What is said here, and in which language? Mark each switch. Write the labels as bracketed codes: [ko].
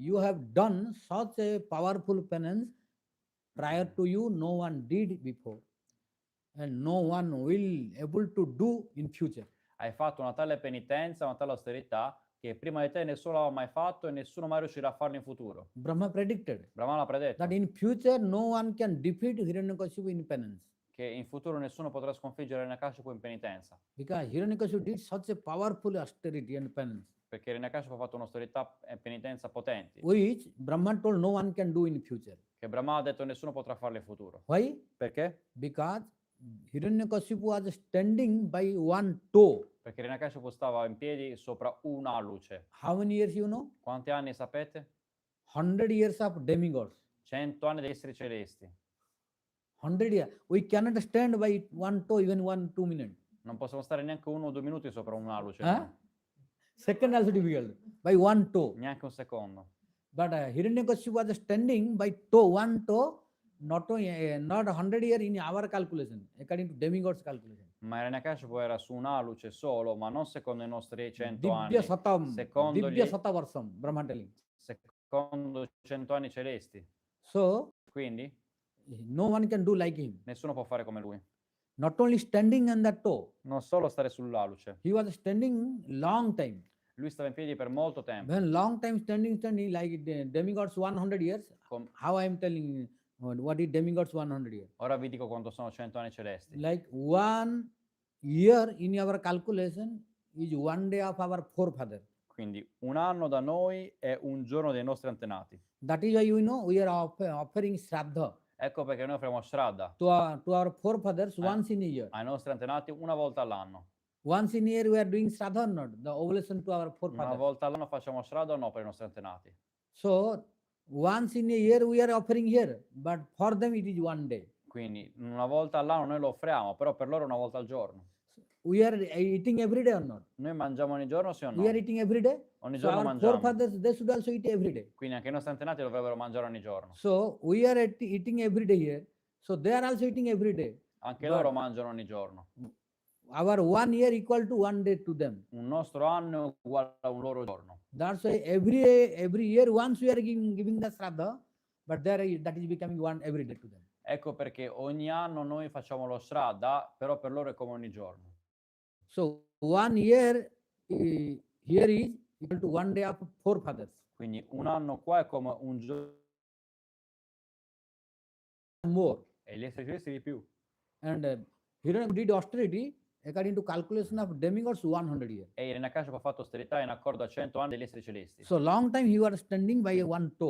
[en] You have done such a powerful penance. Prior to you, no one did before. And no one will able to do in future. [it] Hai fatto una tale penitenza, una tale austerità che prima di te nessuno l'ha mai fatto e nessuno mai riuscirà a farlo in futuro. [en] Brahma predicted [it] Brahma l'ha predetto [en] that in future no one can defeat Hiranyakashipu in penance. [it] che in futuro nessuno potrà sconfiggere Hiranyakashipu in penitenza, [en] Because Hiranyakashipu did such a powerful austerity and penance, [it] perché Hiranyakashipu ha fatto un'austerità e penitenza potenti, [en] which Brahma told no one can do in future. [it] che Brahma ha detto nessuno potrà farlo in futuro. [en] Why? [it] Perché? [en] Because Hiranyakashipu was standing by one toe. [it] Perché Hiranyakashipu stava in piedi sopra una luce. [en] How many years you know? [it] Quanti anni sapete? [en] 100 years of demigods. [it] 100 anni degli esseri celesti. [en] 100 years. We cannot stand by one toe even 1-2 minutes. [it] Non possiamo stare neanche 1 o 2 minuti sopra una luce, [en] Huh? Second also difficult. By one toe. [it] neanche un secondo. [en] But Hiranyakashipu was standing by toe, one toe, not 100 years in our calculation, according to demigods calculation. [it] Ma Hiranyakashipu era su una luce solo, ma non secondo i nostri 100 [sa] Divya [it] anni, [sa] Satam, [it] secondo [sa] Divya [it] gli- [en] Satavarsam, Brahma telling. [it] secondo 100 anni celesti. [en] So, [it] Quindi [en] no one can do like him. [it] nessuno può fare come lui. [en] Not only standing on that toe, [it] Non solo stare sulla luce, [en] he was standing long time. [it] lui stava in piedi per molto tempo. [en] When long time standing, like demigods 100 years, [it] Com- [en] how I am telling what is demigods 100 years? [it] Ora vi dico quanto sono 100 anni celesti. [en] Like 1 year in our calculation is 1 day of our forefather. [it] Quindi un anno da noi è un giorno dei nostri antenati. [en] That is why you know we are offering Shraddha [it] Ecco perché noi offriamo Shraddha [en] to our forefathers once in a year. [it] ai nostri antenati una volta all'anno. [en] Once in a year we are doing Shraddha or not, the oblation to our [it] Una [en] forefathers. [it] volta all'anno facciamo Shraddha o no per i nostri antenati? [en] So once in a year we are offering here, but for them it is 1 day. [it] Quindi una volta all'anno noi lo offriamo, però per loro è una volta al giorno. [en] We are eating every day or not? [it] Noi mangiamo ogni giorno, sì o no? [en] We are eating every day. [it] Ogni [en] So [it] giorno [en] our [it] mangiamo. [en] forefathers, they should also eat every day. [it] Quindi anche i nostri antenati dovrebbero mangiare ogni giorno. [en] So we are eating every day here. So they are also eating every day. [it] Anche [en] But [it] loro mangiano ogni giorno. [en] our 1 year equal to 1 day to them. [it] Un nostro anno è uguale a un loro giorno. [en] That's why every year once we are giving the Shraddha, but that is becoming one every day to them. [it] Ecco perché ogni anno noi facciamo lo Shraddha, però per loro è come ogni giorno. [en] So 1 year here is equal to 1 day of forefathers. [it] Quindi un anno qua è come un giorno [en] More. [it] e gli esseri celesti di più. [en] And Hiranyakashipu did austerity according to calculation of demigods 100 years. [it] E Hiranyakashipu ha fatto austerità in accordo a 100 anni degli esseri celesti. [en] So long time he was standing by one toe.